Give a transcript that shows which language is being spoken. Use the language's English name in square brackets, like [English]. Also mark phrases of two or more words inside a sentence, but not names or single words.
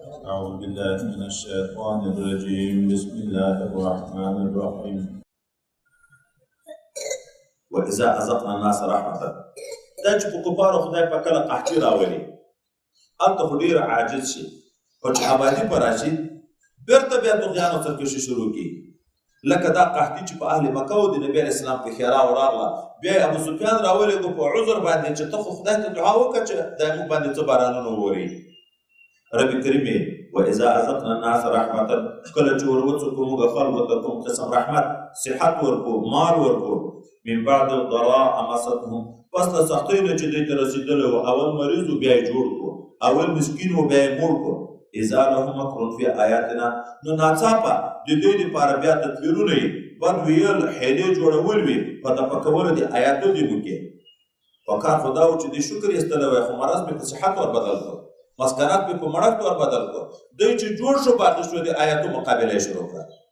[Arabic] أعوذ بالله من الشيطان الرجيم بسم الله الرحمن الرحيم وإذا أذقنا الناس رحمة [Pashto] دا چې په کفارو خدای په کله قحطي راولي هلته خو ډېر عاجز شي خو چې آبادي په راشي بېرته بیا طغیان او سرکشي شروع کړي لکه دا قحطي چې په اهل مکه و د نبي علیه السلام په ښېراو راغله بیا یې ابو سفیان راولېږو په عذر باندې چې ته خو خدای ته دعا وکړه چې دا موږ باندې څه بارانونه ووري [Arabic] رب کریم وإذا أذقنا الناس رحمة [Pashto] کله چې ور وڅکو موږ خلکو ته کوم قسم رحمت صحت ورکو مال ورکو [Arabic] من بعد ضراء مستهم [Pashto] پس له سختیو نه چې دوی ته رسېدلی و اول مریض و بیا یې جوړ کړو اول مسکین و بیا یې موړ کړو [Arabic] اذا لهم مکر فی آیاتنا [Pashto] نو ناڅاپه د دوی دپاره بیا تدبیرونه یې بد ویل حیلې جوړول وي په دفع کولو د آیاتو دې وکړي پکار خو دا و چې دوی شکر یې ایستلی وی خو مرض مې په صحت ور بدل کړو مسکنات مې په مړښت ور بدل کړو دوی چې جوړ شو باقي شو د آیاتو مقابله یې شروع کړه